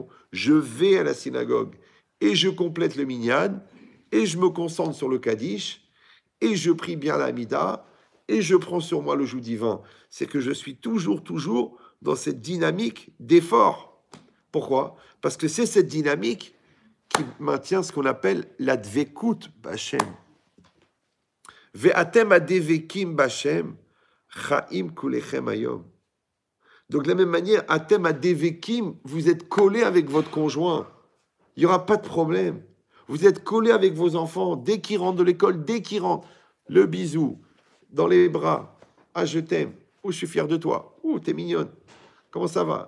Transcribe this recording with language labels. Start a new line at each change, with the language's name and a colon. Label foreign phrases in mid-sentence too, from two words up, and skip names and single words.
French: Je vais à la synagogue et je complète le minyan et je me concentre sur le Kaddish et je prie bien la Hamida et je prends sur moi le joug divin. C'est que je suis toujours dans cette dynamique d'effort. Pourquoi? Parce que c'est cette dynamique qui maintient ce qu'on appelle la
Hebrew: דבקות בה. ואתם הדבקים בה' חיים כולכם היום.
French: Donc de la même manière,
Hebrew: אתם הדבקים,
French: vous êtes collés avec votre conjoint. Il n'y aura pas de problème. Vous êtes collés avec vos enfants. Dès qu'ils rentrent de l'école, dès qu'ils rentrent, le bisou, dans les bras. Ah, je t'aime. Oh, je suis fier de toi. Oh, t'es mignonne. Comment ça va?